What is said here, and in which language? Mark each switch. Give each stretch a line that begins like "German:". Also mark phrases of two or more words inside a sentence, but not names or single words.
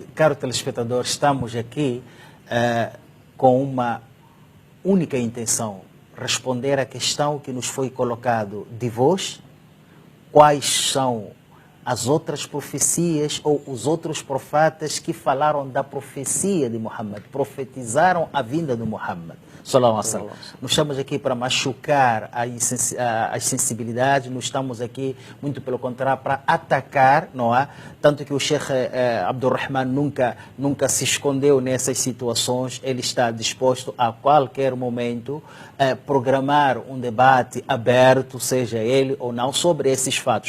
Portuguese: Caro telespectador, estamos aqui com uma única intenção: responder à questão que nos foi colocado de vós. Quais são as outras profecias ou os outros profetas que falaram da profecia de Muhammad, profetizaram a vinda de Muhammad?
Arabic: صلى الله عليه وسلم.
Portuguese: Não estamos aqui para machucar as sensibilidades, não estamos aqui, muito pelo contrário, para atacar, não é? Tanto que o Sheikh Abdurrahman nunca se escondeu nessas situações, ele está disposto a qualquer momento programar um debate aberto, seja ele ou não, sobre esses fatos.